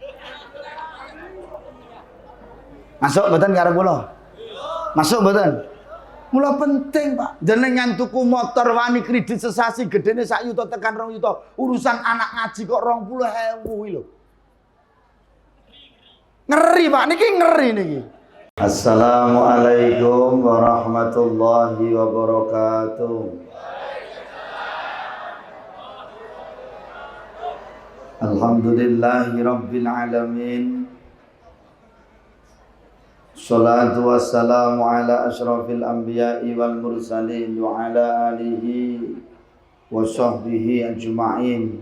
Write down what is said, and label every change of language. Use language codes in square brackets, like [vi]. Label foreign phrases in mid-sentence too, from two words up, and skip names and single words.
[jv] Masuk mboten karo kula? Masuk mboten? Mula penting, Pak. Jenengan tuku motor wani kredit sesasi gedene 1 juta tekan 2 juta. Urusan anak ngaji kok 20.000 kuwi lho. Ngeri, Pak. Niki ngeri niki. [ar] السلام عليكم ورحمة الله وبركاته. الحمد لله رب العالمين. الصلاة والسلام على أشرف الأنبياء والمرسلين وعلى آله وصحبه أجمعين.